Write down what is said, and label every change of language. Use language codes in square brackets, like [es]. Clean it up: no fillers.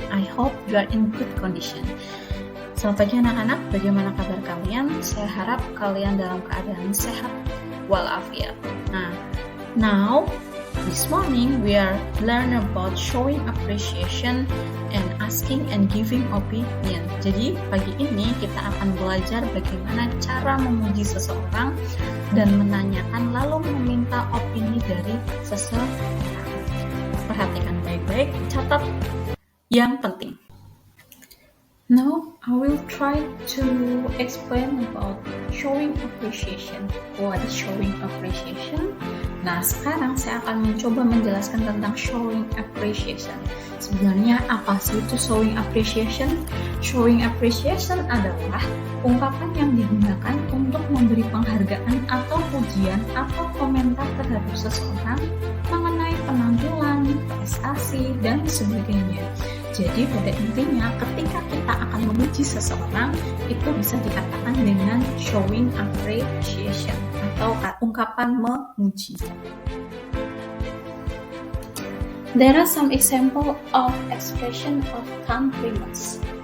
[en] I hope you are in good condition. [id] Selamat pagi anak-anak. Bagaimana kabar kalian? Saya harap kalian dalam keadaan sehat walafiat. [en] Now this morning we are learn about showing appreciation and asking and giving opinion. [id] Jadi pagi ini kita akan belajar bagaimana cara memuji seseorang dan menanyakan lalu meminta opini dari seseorang. Perhatikan baik-baik, catat yang penting. [en] Now I will try to explain about showing appreciation. What is showing appreciation? [id] Nah, sekarang saya akan mencoba menjelaskan tentang showing appreciation. Sebenarnya apa sih itu showing appreciation? Showing appreciation adalah ungkapan yang digunakan untuk memberi penghargaan atau pujian atau komentar terhadap seseorang mengenai penampilan, prestasi, dan sebagainya. Jadi pada intinya ketika kita akan memuji seseorang itu bisa dikatakan dengan showing appreciation atau ungkapan memuji. [en] There are some example of expression of compliments.